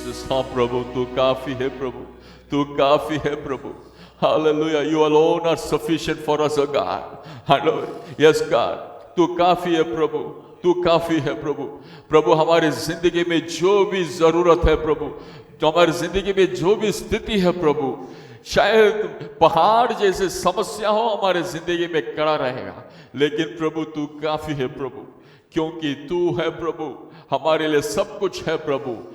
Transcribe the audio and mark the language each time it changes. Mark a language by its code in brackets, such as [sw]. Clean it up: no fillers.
[hi] हाँ प्रभु, तू काफी है प्रभु, तू काफी है प्रभु। [en] Hallelujah, you alone are sufficient for us, O God. Hallelujah, yes God, [hi] तू काफी है प्रभु, तू काफी है प्रभु। प्रभु हमारी जिंदगी में जो भी जरूरत है प्रभु, जो हमारी जिंदगी में जो भी स्थिति है प्रभु, शायद पहाड़ जैसे समस्या हो हमारे जिंदगी में खड़ा रहेगा, लेकिन प्रभु तू काफी है प्रभु, क्योंकि तू है प्रभु, हमारे लिए सब कुछ है प्रभु।